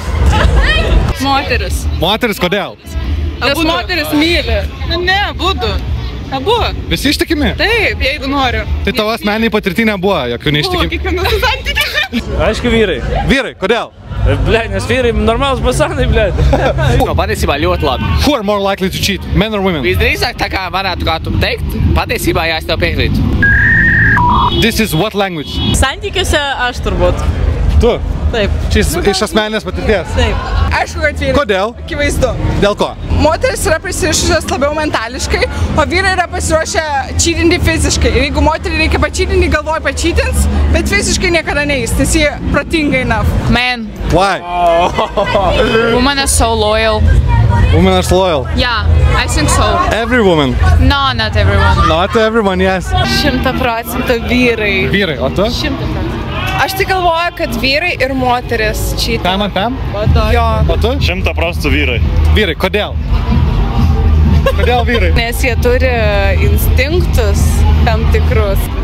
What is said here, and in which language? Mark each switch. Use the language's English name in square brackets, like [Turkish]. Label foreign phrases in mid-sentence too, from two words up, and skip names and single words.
[Lithuanian] Moteris. Moteris, kodėl? Nes moteris myli. Ne, abudu. Abu. Visi ištikimi? Taip, jeigu noriu. Tai tavo asmeniniai patirtį nebuvo, jokių neištikimi? Kiekvienas santykis. Aišku, vyrai. Vyrai, kodėl? Ble, nes vyrai normalus pasanai, ble. [Latvian] Patiesībā ļoti labi. [English] Who are more likely to cheat, men or women? [Latvian] Visdrīzāk, tā kā varētu kādu teikt, patiesībā jā, es tev piekrītu. [English] This is what language? [Lithuanian] Santykiuose aš turbūt. Tu? Taip. Čia iš asmeninės patirties? Taip. Aišku, kad vyrai. Kodėl? Akivaizdu. Dėl ko? Moteris yra prisirišusios labiau mentališkai, o vyrai yra pasiruošę čytinti fiziškai. Ir jeigu moteriai reikia pačytinti, galvoja pačytins, bet fiziškai niekada neįs, nes jie protingai enough. Man. [English] Why? Women are so loyal. Women are loyal. Yeah, I think so. Every woman. No, not everyone. Not everyone, yes. [Lithuanian] 100% vyrai. Vyrai, o tu? 100%. Aš tik galvoju, kad vyrai ir moteris čytina. Pam? Jo. O tu? 100% vyrai. Vyrai, kodėl? Kodėl vyrai? Nes jie turi instinktus tam tikrus.